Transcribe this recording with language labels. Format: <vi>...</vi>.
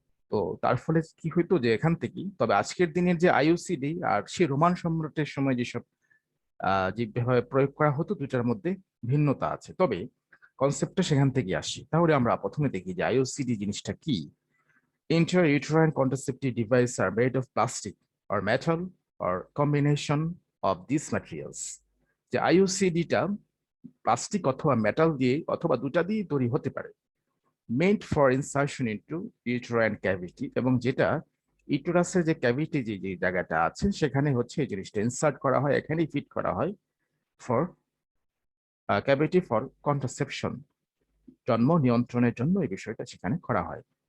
<bn>তো তার ফলে কি হইতো, যে এখান থেকেই, তবে আজকের দিনের যে আইইউসিডি আর সে রোমান সম্রাটের সময় যেসব যেভাবে প্রয়োগ করা হতো, দুটার মধ্যে ভিন্নতা আছে, তবে কনসেপ্টটা সেখান থেকে আসি। তাহলে আমরা প্রথমে দেখি যে আইইউসিডি জিনিসটা কি।</bn> <en>Intrauterine contraceptive devices are made of plastic or metal or combination of these materials.</en> <bn>যে আইইউসিডিটা প্লাস্টিক অথবা মেটাল দিয়ে অথবা দুটা দিয়ে তৈরি হতে পারে,</bn> <en>meant for insertion into uterine cavity,</en> <bn>এবং যেটা ইউটেরাসের যে ক্যাভিটি, যে যে জায়গাটা আছে সেখানে হচ্ছে এই জিনিসটা ইনসার্ট করা হয়, এখানেই ফিট করা হয় ফর ক্যাভিটি ফর কন্ট্রাসেপশন, জন্ম নিয়ন্ত্রণের জন্য এই বিষয়টা সেখানে করা হয়।</bn>